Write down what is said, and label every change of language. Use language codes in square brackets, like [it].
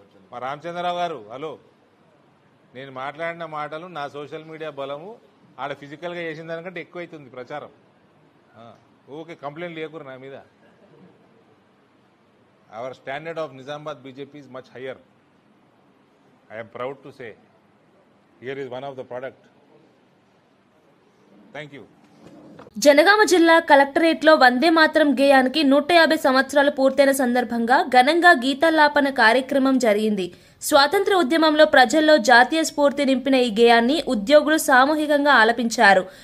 [te] మా రామచంద్రరావు గారు, హలో, నేను మాట్లాడిన మాటలు నా సోషల్ మీడియా బలము ఆడ ఫిజికల్గా చేసిన దానికంటే ఎక్కువైతుంది ప్రచారం. ఓకే, కంప్లైంట్ లేకురు నా మీద. [en] Our standard of Nizamabad BJP is much higher. I am proud to say here is one of the product. Thank you. [te] Janagama జిల్లా కలెక్టరేట్లో వందే మాతరం గేయానికి 150 సంవత్సరాలు పూర్తయిన సందర్భంగా ఘనంగా గీతాలాపన కార్యక్రమం జరిగింది. స్వాతంత్ర ఉద్యమంలో ప్రజల్లో జాతీయ స్ఫూర్తి నింపిన ఈ గేయాన్ని ఉద్యోగులు సామూహికంగా ఆలపించారు.